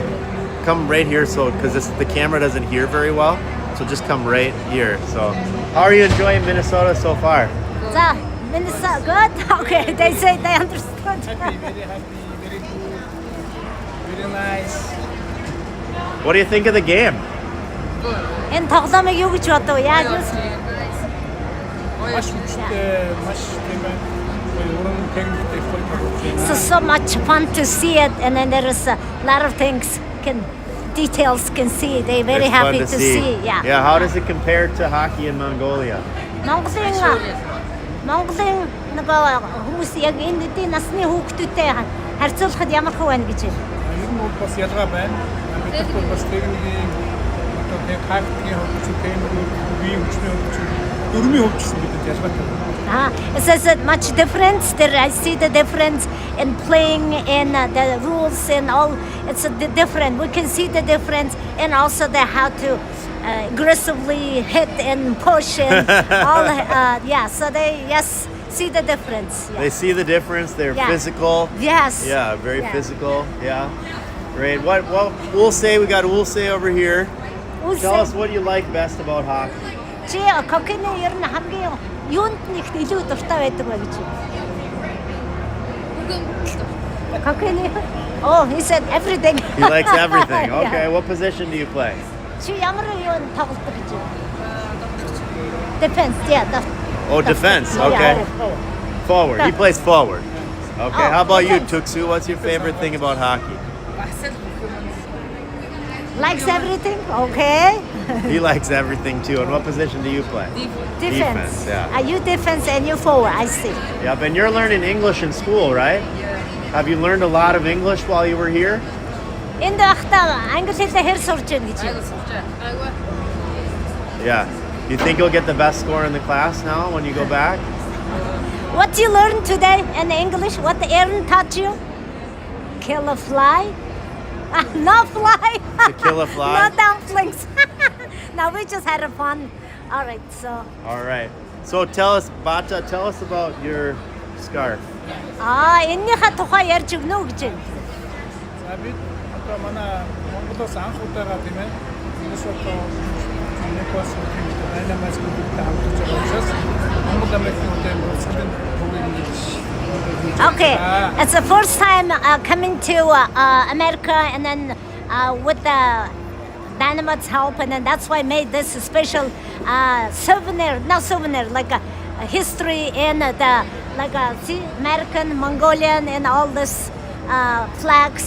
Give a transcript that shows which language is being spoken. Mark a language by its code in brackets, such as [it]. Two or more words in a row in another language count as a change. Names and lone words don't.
[en] Come right here, so because the camera doesn't hear very well, so just come right here. So, how are you enjoying Minnesota so far? Minnesota, good. Okay, they say they understood. Happy, very happy, very good, very nice. What do you think of the game? [mn] Энэ тоглоомыг юу гэж бодов? Яаж вэ? Маш хүчтэй, маш тийм ээ. Уран техниктэй [en] So much fun to see it, and then there is a lot of things details can see. They're very It's happy fun to see. Yeah. Yeah, how does it compare to hockey in Mongolia? [mn] Монголын нөгөө хүмүүс яг энэ үеийн насны хүүхдүүдтэй харьцуулахад ямар хөө байна гэж байна? Ер нь бас ялгаа байна. Бид бас техникийн одоо тактикийн хөгжим үеийн хүчний хөгжим дөрмийн хөгжсөн бидэд ялгаатай. [en] It says that much difference. There I see the difference in playing in the rules and all. It's different. We can see the difference, and also the how to aggressively hit and push and all. Yeah, so they see the difference. Yeah. They see the difference. They're physical. Yes. Yeah, very physical. Yeah. Great. What we'll say, we got Ulse over here. Tell us what you like best about hockey. [mn] Чи хоккейны ер нь хамгийн юунд нэг илүү дуртай байдаг вэ гэж. Хоккейны. [en] Oh, he said everything. He likes everything. Okay, what position do you play? [mn] Чи ямар юунд тоглодог гэж. [en] Defense. Yeah. Oh, defense. Okay. Forward. He plays forward. Okay. How about you, Tuksu? What's your favorite thing about hockey? Likes everything? Okay. He likes everything too. And what position do you play? Defense. Yeah. Are you defense and you forward? I see. Yep. And you're learning English in school, right? Have you learned a lot of English while you were here? [mn] Энд байхдаа англи хэлээр хэр сурч байна гэж. [en] Yeah. You think you'll get the best score in the class now when you go back? What you learned today in English? What Aaron taught you? Kill a fly? No fly. To kill a fly? No dumplings. No, we just had a fun. All right, so. All right. So tell us, Bata, tell us about your scarf. [mn] Энийхээ тухай ярьж өгнө үү гэж байна. За бид одоо манай Монголоос анх удаага тийм ээ. Хүмүүс одоо Америкоос дайнамайс групптэй хамтарч байгаа учраас Монгол Америкийн урсгалын төвийг ингэж [en] Okay, it's the first time coming to America, and then with the Dynamite's help, and then that's why I made this special souvenir, not souvenir, like a history in the see, American, Mongolian, and all this flags